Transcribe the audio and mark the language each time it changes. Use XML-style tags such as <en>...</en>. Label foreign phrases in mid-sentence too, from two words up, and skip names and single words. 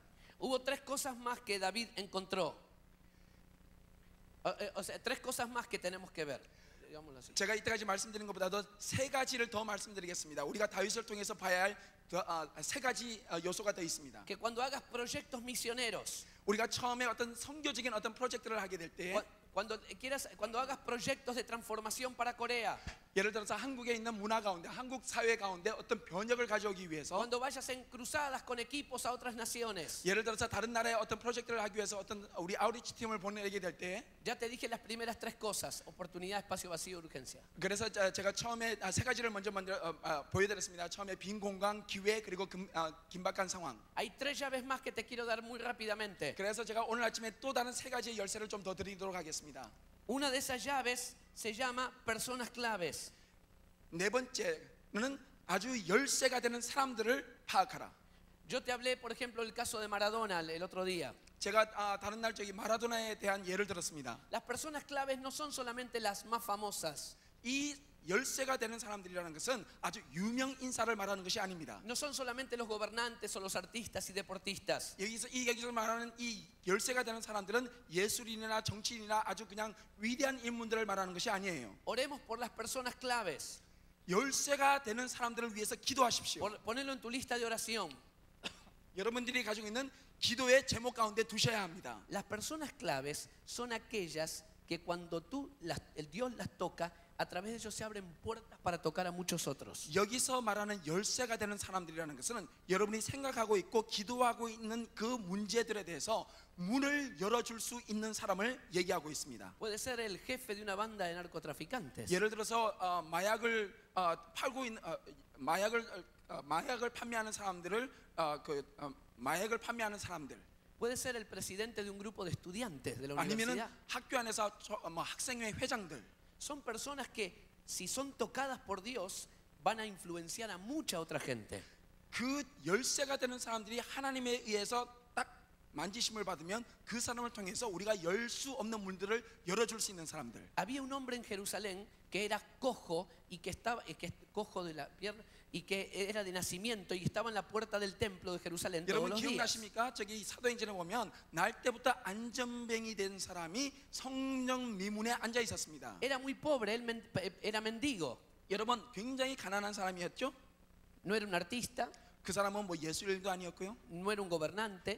<es>Hubo tres cosas más que David encontró. O sea, tres cosas más que tenemos que ver. Digámoslo así.</es> <ko>제가 이때까지 말씀드린 것보다도 세 가지를 더 말씀드리겠습니다. 우리가 다윗을 통해서 봐야 할 세 가지 요소가 더 있습니다.</ko> <es>Que cuando hagas proyectos misioneros,</es> <ko>우리가 처음에 어떤 선교적인 어떤 프로젝트를 하게 될 때,</ko> <es>cuando hagas proyectos de transformación para Corea,</es> <ko>예를 들어서 한국에 있는 문화 가운데, 한국 사회 가운데 어떤 변혁을 가져오기 위해서,</ko> <es>cuando vayas en cruzadas con equipos a otras naciones,</es> <ko>예를 들어서 다른 나라에 어떤 프로젝트를 하기 위해서 어떤 우리 아우리치 팀을 보내게 될 때,</ko> <es>ya te dije las primeras tres cosas: oportunidad, espacio vacío, urgencia.</es> <ko>그래서 제가 처음에 세 가지를 먼저 보여드렸습니다. 처음에 빈 공간, 기회, 그리고 긴박한 상황.</ko> <es>Hay tres llaves más que te quiero dar muy rápidamente.</es> <ko>그래서 제가 오늘 아침에 또 다른 세 가지의 열쇠를 좀 더 드리도록 하겠습니다.</ko> <es>Una de esas llaves se llama personas claves.</es> <ko>네 번째는 아주 열쇠가 되는 사람들을 파악하라.</ko> <es>Yo te hablé, por ejemplo, del caso de Maradona el otro día.</es> <ko>제가 다른 날 저기 마라도나에 대한 예를 들었습니다.</ko> <es>Las personas claves no son solamente las más famosas.</es> <ko>이 열쇠가 되는 사람들이라는 것은 아주 유명 인사를 말하는 것이 아닙니다.</ko> <es>No son solamente los gobernantes o los artistas y deportistas.</es> <ko>여기서 말하는 이 열쇠가 되는 사람들은 예술인이나 정치인이나 아주 그냥 위대한 인물들을 말하는 것이 아니에요.</ko> <es>Oremos por las personas claves.</es> <ko>열쇠가 되는 사람들을 위해서 기도하십시오.</ko> <es>Ponelo en tu lista de oración.</es> <ko>여러분들이 가지고 있는 기도의 제목 가운데 두셔야 합니다.</ko> <es>Las personas claves son aquellas que cuando el Dios las toca, a través de ellos se abren puertas para tocar a muchos otros.</es> <ko>여기서 말하는 열쇠가 되는 사람들이라는 것은 여러분이 생각하고 있고 기도하고 있는 그 문제들에 대해서 문을 열어줄 수 있는 사람을 얘기하고 있습니다.</ko> <es>Puede ser el jefe de una banda de narcotraficantes.</es> <ko>예를 들어서 마약을 팔고 있는 마약을 판매하는 사람들을 마약을 판매하는 사람들.</ko> <es>Puede ser el presidente de un grupo de estudiantes de la</es> <ko>아니면은</ko> <es>universidad.</es> <ko>학교 안에서 학생회 회장들.</ko> <es>Son personas que, si son tocadas por Dios, van a influenciar a mucha otra gente.</es> <ko>그 열쇠가 되는 사람들이 하나님에 의해서 딱 만지심을 받으면 그 사람을 통해서 우리가 열 수 없는 문들을 열어줄 수 있는 사람들.</ko> <es>Había un hombre en Jerusalén que era cojo y que estaba cojo de la pierna y que era de nacimiento y estaba en la puerta del templo de Jerusalén todos</es> <ko>여러분</ko> <es>los días.</es> <ko>기억나십니까? 저기 사도행전에 보면 날 때부터 안전뱅이 된 사람이 성령 미문에 앉아 있었습니다.</ko> <es>Era muy pobre, él era mendigo.</es> <ko>여러분 굉장히 가난한 사람이었죠?</ko> <es>No era un artista,</es> <ko>그 사람은 뭐 예술인도 아니었고요.</ko> <es>no era un gobernante,</es>